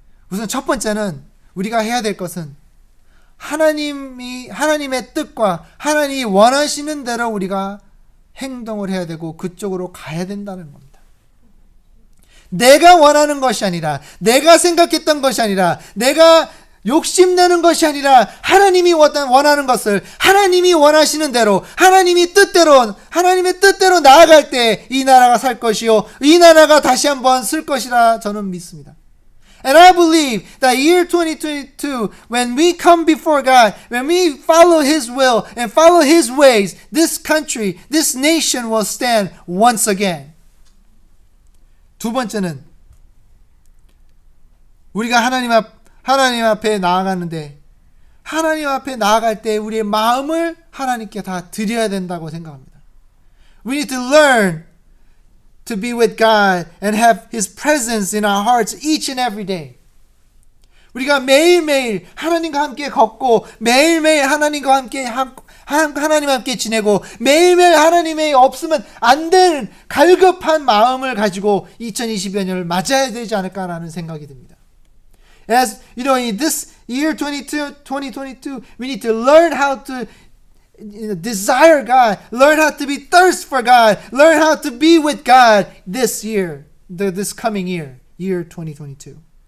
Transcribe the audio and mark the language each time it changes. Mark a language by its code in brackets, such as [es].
[ko] 우선 첫 번째는 우리가 해야 될 것은 하나님의 뜻과 하나님이 원하시는 대로 우리가 행동을 해야 되고 그쪽으로 가야 된다는 겁니다. 내가 원하는 것이 아니라, 내가 생각했던 것이 아니라, 내가 욕심내는 것이 아니라 하나님이 원하는 것을 하나님이 원하시는 대로 하나님의 뜻대로 나아갈 때 이 나라가 살 것이요 이 나라가 다시 한번 쓸 것이라 저는 믿습니다. [en] And I believe that year 2022, when we come before God, when we follow His will and follow His ways, this country, this nation will stand once again. [ko] 두 번째는 우리가 하나님 앞에 나아가는데 하나님 앞에 나아갈 때 우리의 마음을 하나님께 다 드려야 된다고 생각합니다. [en] We need to learn to be with God and have His presence in our hearts each and every day. [ko] 우리가 매일매일 하나님과 함께 걷고 매일매일 하나님과 함께 지내고 매일매일 하나님이 없으면 안 되는 갈급한 마음을 가지고 2020년을 맞아야 되지 않을까라는 생각이 듭니다. [en] As you know, in this year 2022, we need to learn how to desire God, learn how to be thirst for God, learn how to be with God this year, this coming year, year 2022.